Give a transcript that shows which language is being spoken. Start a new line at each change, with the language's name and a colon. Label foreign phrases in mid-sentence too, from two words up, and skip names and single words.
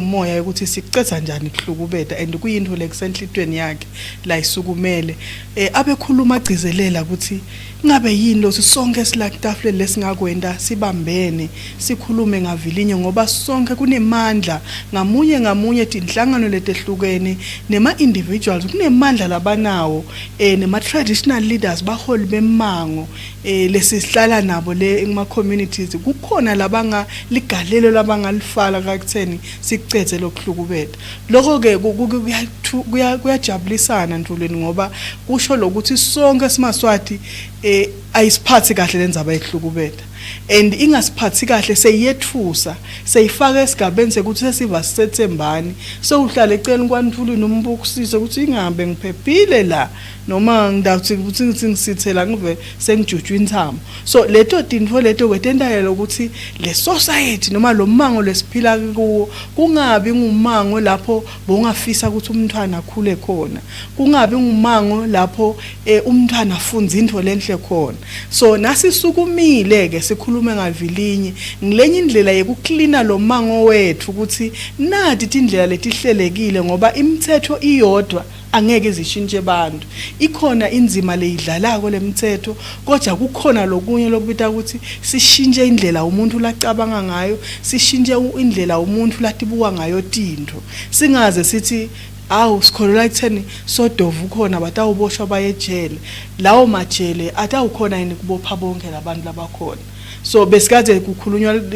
Swati: moya ukuthi sicetha njani kuhlukubeta and kuyinto lekusenhlitweni yakhe la isukumele abekhuluma agcizelela ukuthi ngabe yini lo sonke silakutafuleni lesingakwenda sibambene sikhulume ngavilinye ngoba sonke kunemandla ngamunye inhlangano letehlukene nema individuals kunemandla labanawo nema
English: traditional leaders
Swati: baholi bemango lesihlala nabo le ema communities kukhona labanga ligalelo labangalifala kakutheni sicethe lokuhlukubeta lokho ke kuyajabulisana Ntulweni ngoba kusho lokuthi sonke simaswati ayisiphathi kahle lenzaba ehlukubeta and ingasiphathi kahle seyethusa seyifaka esigabeni sekuthi sesiva sisethembani so uhlala eceleni kwanithuli nombukusise ukuthi ingabe ngiphephile la noma ngidawuthi ukuthi ngisithela ngive sengijujwa intamo so leto tinto leto kwetendayela ukuthi le society noma lo mango lesiphila kuwo kungabi ngumango lapho bongafisa ukuthi umntwana akhule khona kungabi ngumango lapho umntwana afunza into lenhle khona so nasisukumile ke sikhulume ngavilinye ngilenye indlela yokuklina lo mango wethu ukuthi nathi indlela letihlelekile ngoba imithetho iyodwa angeke izishintshe abantu ikhona inzima leyidlalako lemithetho kodwa kukhona lokunye lokubita ukuthi sishintshe indlela umuntu lacabanga ngayo sishintshe indlela umuntu latibuka ngayo tinto singaze sithi awu sikholwa ekutheni sodovu khona batawuboshwa bayejele lawo majele atawukhona yini kubopha bonke labantu labakhona so besikade kukhulunywa